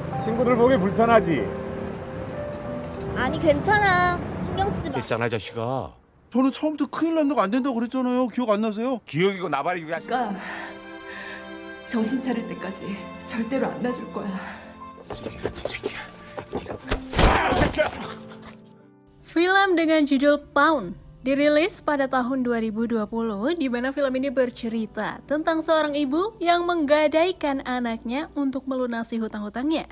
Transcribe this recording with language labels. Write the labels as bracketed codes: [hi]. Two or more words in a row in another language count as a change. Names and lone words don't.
[ko] 친구들 보기 불편하지? 아니 괜찮아. 신경 쓰지 마. 있잖아, 자식아. 저는 처음부터 큰일 난다고 안 된다고 그랬잖아요. 기억 안 나세요? 기억이고 나발이고. 그러니까 정신 차릴 때까지 절대로 안 놔줄 거야. [id] Film dengan judul Pound dirilis pada tahun 2020, di mana film ini bercerita tentang seorang ibu yang menggadaikan anaknya untuk melunasi hutang-hutangnya.